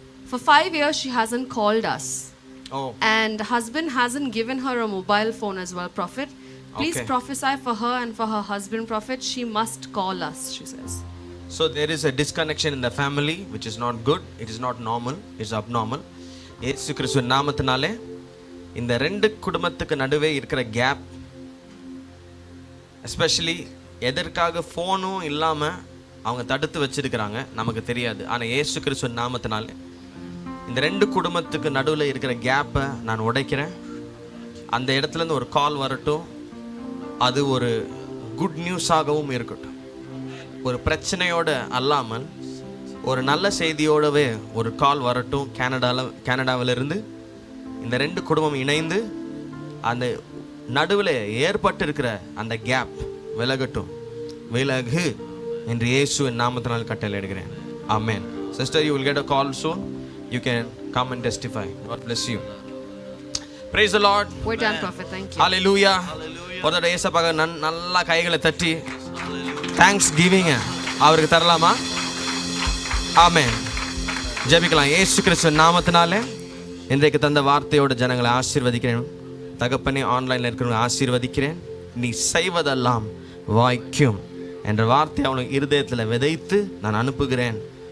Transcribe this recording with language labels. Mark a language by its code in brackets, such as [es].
[en] For 5 years she hasn't called us. Oh. And husband hasn't given her a mobile phone as well, Prophet. Please Okay. prophesy for her and for her husband, Prophet. She must call us, she says. So there is a disconnection in the family which is not good. It is not normal. It is abnormal. [ta] இயேசு கிறிஸ்துவின் நாமத்தினாலே இந்த 2 குடும்பத்துக்கு நடுவே இருக்கிற gap, especially எதற்காக ஃபோனும் இல்லாமல் அவங்க தடுத்து வச்சிருக்கிறாங்க நமக்கு தெரியாது. ஆனால் இயேசு கிறிஸ்துவின் நாமத்தினாலே இந்த 2 குடும்பத்துக்கு நடுவில் இருக்கிற கேப்பை நான் உடைக்கிறேன். அந்த இடத்துலேருந்து ஒரு கால் வரட்டும். அது ஒரு குட் நியூஸாகவும் இருக்கட்டும். ஒரு பிரச்சனையோட அல்லாமல் ஒரு நல்ல செய்தியோடவே ஒரு கால் வரட்டும். கனடாவிலிருந்து இந்த 2 குடும்பம் இணைந்து அந்த நடுவில் ஏற்பட்டிருக்கிற அந்த கேப் விலகட்டும். விலகு என்று இயேசுவின் நாமத்தினால் கட்டளையிடுகிறேன். ஆமென். [en] Sister, you will get a call soon. You can come and testify. God bless you. Praise the Lord. We're done, Prophet. Thank you. Hallelujah. [ta] ஒரு தடவை ஏசப்பாக நல்லா கைகளை தட்டி தேங்க்ஸ் கிவிங்க அவருக்கு தரலாமா? ஆமென். ஜெபிக்கலாம். இயேசு கிறிஸ்துவின் நாமத்தினாலே இன்றைக்கு தந்த வார்த்தையோட ஜனங்களை ஆசீர்வதிக்கிறேன். தகப்பனே, ஆன்லைனில் இருக்கிறவங்க ஆசீர்வதிக்கிறேன். நீ செய்வதெல்லாம் வாய்க்கும் என்ற வார்த்தை அவனுக்கு இருதயத்தில் விதைத்து நான் அனுப்புகிறேன்.